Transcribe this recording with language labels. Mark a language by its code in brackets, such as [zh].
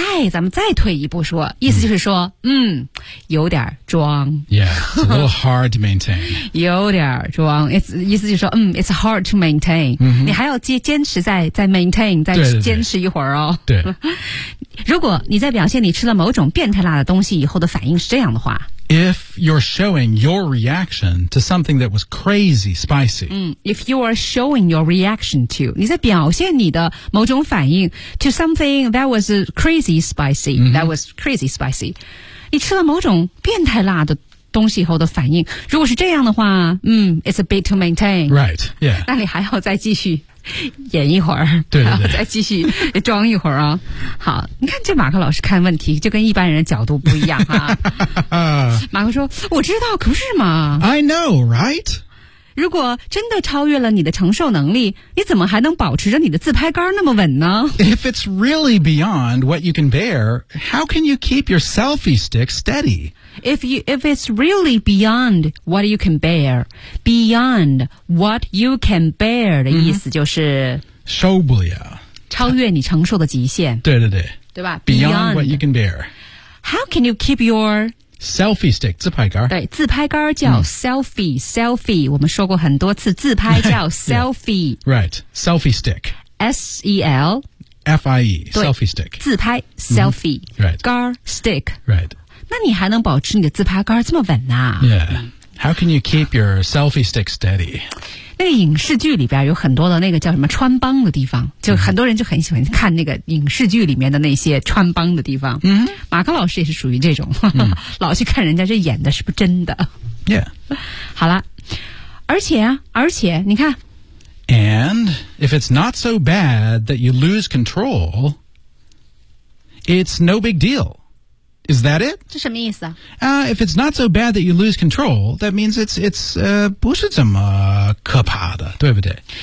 [zh] 咱们再退一步说，意思就是说， mm-hmm. 有点装。 [en] Yeah, it's a little hard to maintain. [zh] 有点装。意思就是说， [en] it's hard to maintain.、 Mm-hmm. [zh] 你还要坚持再 maintain, 再坚持一会儿哦。对。如果你在表现你吃了某种变态辣的东西以后的反应是这样的话。 [en] If you're showing your reaction to something that was crazy spicy. If you are showing your reaction to, [zh] 你在表现你的某种反应 [en] to something that was crazy spicy,、 mm-hmm. that was crazy spicy. [zh] 你吃了某种变态辣的东西以后的反应。如果是这样的话 [en] it's a bit to maintain. Right, yeah. [zh] 那你还要再继续演一会儿对对对还要再继续装一会儿啊、哦、好你看这马克老师看问题就跟一般人的角度不一样啊马克说我知道可不是嘛 [en] I know, right? [zh] 如果真的超越了你的承受能力，你怎么还能保持着你的自拍杆那么稳呢？ [en] If it's really beyond what you can bear, how can you keep your selfie stick steady? If it's really beyond what you can bear, beyond what you can bear [zh] 的意思就是受不了，超越你承受的极限。对对对，对吧？ [en] Beyond what you can bear. How can you keep your selfie stick, [zh] 自拍杆。对，自拍杆叫 selfie,、selfie, 我们说过很多次自拍叫 selfie. [en] Yeah, right, selfie stick. S-E-L-F-I-E, selfie stick. [zh] 自拍 selfie,、 [en] right. [zh] 杆 stick. [en] Right. [zh] 那你还能保持你的自拍杆这么稳啊？ [en] Yeah. How can you keep your selfie stick steady? [zh] 那个影视剧里边有很多的那个叫什么穿帮的地方，就很多人就很喜欢看那个影视剧里面的那些穿帮的地方。嗯，马克老师也是属于这种，老去看人家这演的是不是真的。 [en] Yeah. [zh] 好了，而且你看。 [en] And if it's not so bad that you lose control, it's no big deal. Is that it? [zh] 这什么意思啊？ [en] If it's not so bad that you lose control, that means it's [zh] 不是怎么可怕的，对不对？